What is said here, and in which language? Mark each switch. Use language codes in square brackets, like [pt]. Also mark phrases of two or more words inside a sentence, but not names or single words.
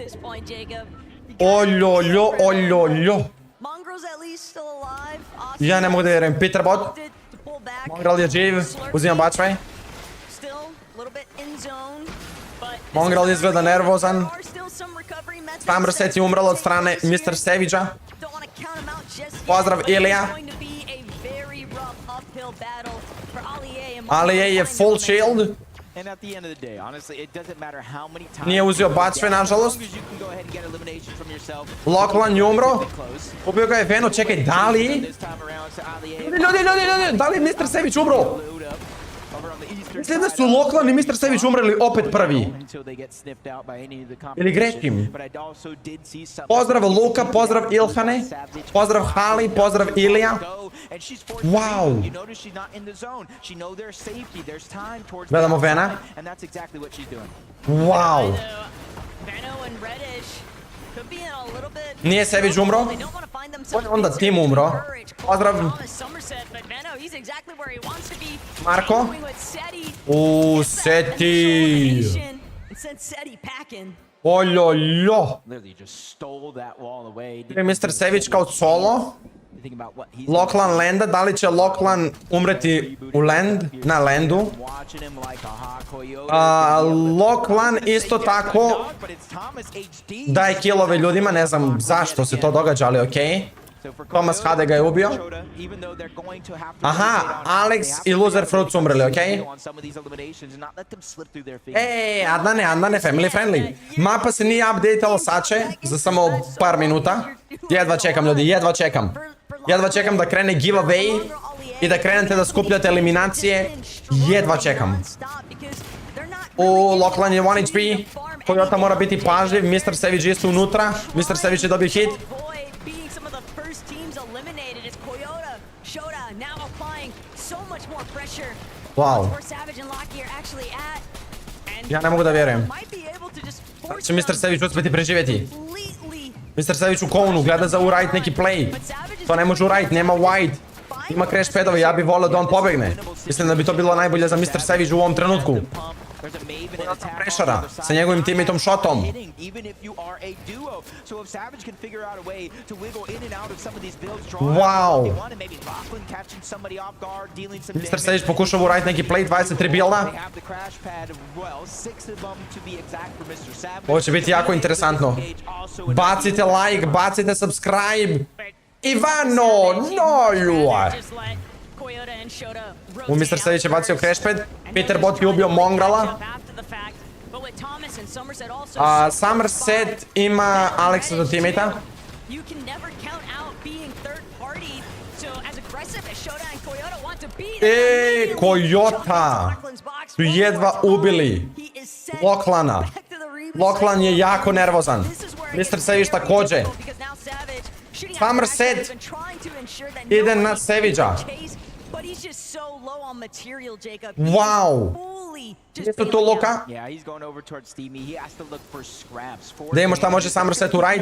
[bs] Oljoljo. Ja ne mogu da vjerujem. Peterbot. Mongral je živ. Uzimam bačvaj. Mongral izgleda nervozan. Sommertset je umrlo od strane Mr. Savage-a. Pozdrav Ilija. Alijej je [en] full shield. [bs] Nije uzeo bačve, nažalost. Lachlan je umro. Ubio ga je Veno, čekaj, da li? Ljudi, da li je Mr. Savage umro? Mislim da su Lachlan i Mr. Savage umreli opet prvi. Ili grešim? Pozdrav Luka, pozdrav Ilhane, pozdrav Hali, pozdrav Ilija. Wow. Gledamo Vena. Wow. Nije Savage umro? Onda Tim umro. Pozdrav. Marko. Seti. Oljoljo. Mr. Savage kao solo. Lachlan landa, da li će Lachlan umreti u na landu? Lachlan isto tako daje killove ljudima, ne znam zašto se to događa, ali okej. ThomasHD ga je ubio. Aha, Alex i Loser Fruit su umrli, okej? Adnane, [en] family friendly. [bs] Mapa se nije updateala sače za samo par minuta. Jedva čekam, ljudi, jedva čekam. Jedva čekam da krene giveaway i da krenete da skupljate eliminacije. Jedva čekam. Loklan je 1 HP. Coyote mora biti pažljiv. Mr. Savage isto unutra. Mr. Savage je dobio hit. Wow. Ja ne mogu da vjerujem. Će Mr. Savage uspjeti preživjeti. Mr. Savage u konu, gleda za uradit neki play. To ne može uradit, nema wide. Ima crash padove, ja bih volio da on pobegne. Mislim da bi to bilo najbolje za Mr. Savage u ovom trenutku. Prešara sa njegovim teammateom shotom. Wow. Mr. Savage pokušava uraditi neki play, 23 builda. Ovo će biti jako interesantno. Bacite like, bacite subscribe. Ivano, [en] no you are. [bs] Mr. Savage je bacio crashpad. Peterbot je ubio Mongrala. Sommertset ima Alexa do teammate-a. Coyota su jedva ubili Loklana. Loklan je jako nervozan. Mr. Savage također. Sommertset ide na Savage-a. Wow. Gdje su tu Luka? Da imamo šta može Sommertset uraditi.